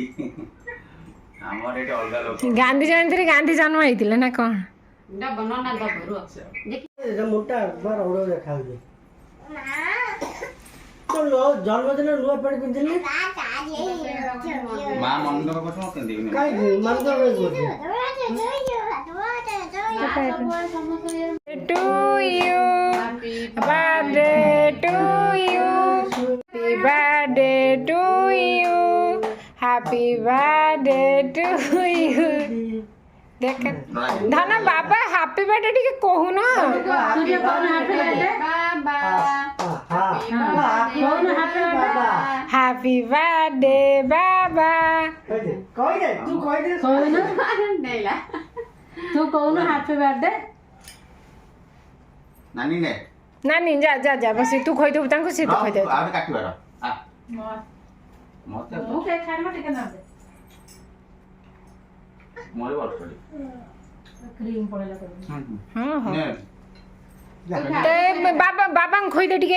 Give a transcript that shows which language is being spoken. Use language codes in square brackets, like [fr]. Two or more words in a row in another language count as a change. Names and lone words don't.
[or] ଆମର ଏଠି ଅଲଗା ଲୋକ। ଗାନ୍ଧୀ ଜୟନ୍ତୀରେ ଗାନ୍ଧୀ ଜନ୍ମ ହେଇଥିଲେ ନା କ'ଣ? ଜନ୍ମଦିନ ନୂଆ ପ୍ୟାଣ୍ଟ ପିନ୍ଧିଲି। ମା ମନ କଥା କେମିତି କାହିଁକି ମନ [en] To you, birthday to you, happy birthday to you, happy birthday to you. [hi] देख धन बाबा [en] happy birthday [or] ଟିକେ କହୁନ। [en] happy birthday बाबा। [or] କହିଦେ ତୁ କହିଦେ ନେଲା ତୁ କହୁନୁ [en] happy birthday [or] ନାନୀ ନେ ନାନୀ ଯା ବସି ତୁ କହିଦେବୁ ତାଙ୍କୁ, ସେ ତୁ କହିଦେବୁ। ଆଉ କାଟିବାର ମତେ ମୁଁ କେକ୍ ଖାଇଲେ ଟିକେ ନା ଦେ ମୋର ବର୍ଷ କ୍ରିମ ପଡିଲା ତ। ହଁ ବାବାଙ୍କୁ ଖୋଇଦେ ଟିକେ।